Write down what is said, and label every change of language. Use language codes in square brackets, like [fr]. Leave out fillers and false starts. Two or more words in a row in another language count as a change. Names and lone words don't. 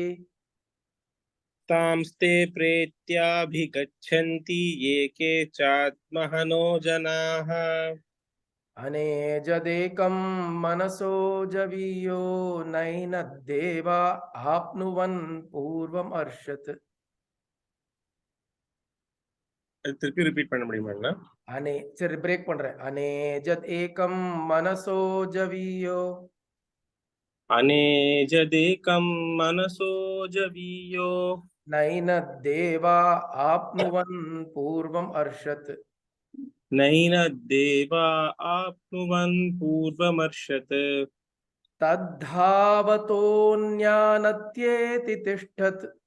[sa] तांस्ते प्रेत्याभिगच्छन्ति ये के चात्महनो जनाः। अनेजदेकं मनसो जवीयो नैनद्देवा आप्नुवन् पूर्वमर्षत्। [ta] திருப்பி ரிப்பீட் பண்ண முடியுமாங்களா? சரி பிரேக் பண்றேன். [sa] अनेजत् एकं मनसो जवीयो अनेजदेकं मनसो जवीयो नैनद्देवा आप्नुवन् पूर्वम् अर्षत्। नैनद्देवा आप्नुवन् पूर्वमर्षत्। तद्धावतोऽन्यानत्येति तिष्ठत्